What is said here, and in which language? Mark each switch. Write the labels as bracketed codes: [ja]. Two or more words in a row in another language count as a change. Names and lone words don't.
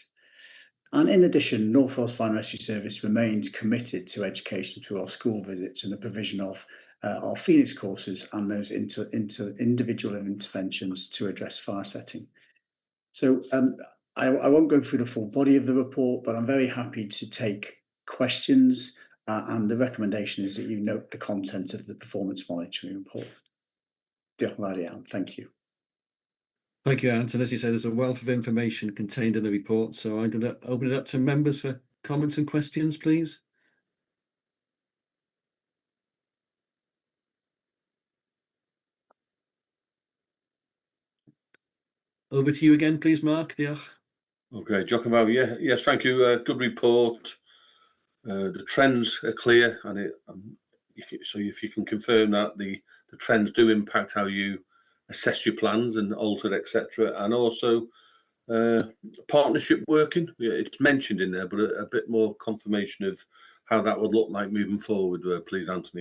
[en] And in addition, North Wales Fire and Rescue Service remains committed to education through our school visits and the provision of our Phoenix courses and those individual interventions to address fire setting. So I won't go through the full body of the report, but I'm very happy to take questions and the recommendation is that you note the content of the performance monitoring report. [cy] Diolch yn fawr iawn. [en] Thank you. Thank you, Ant. And as you said, there's a wealth of information contained in the report. So I'm going to open it up to members for comments and questions, please. Over to you again, please, Mark. [cy] Diolch. Okay, diolch yn fawr. [en] Yeah, yes, thank you. Good report. The trends are clear, and so if you can confirm that the trends do impact how you assess your plans and alter, etc., and also partnership working. Yeah, it's mentioned in there, but a bit more confirmation of how that would look like moving forward, please, Anthony.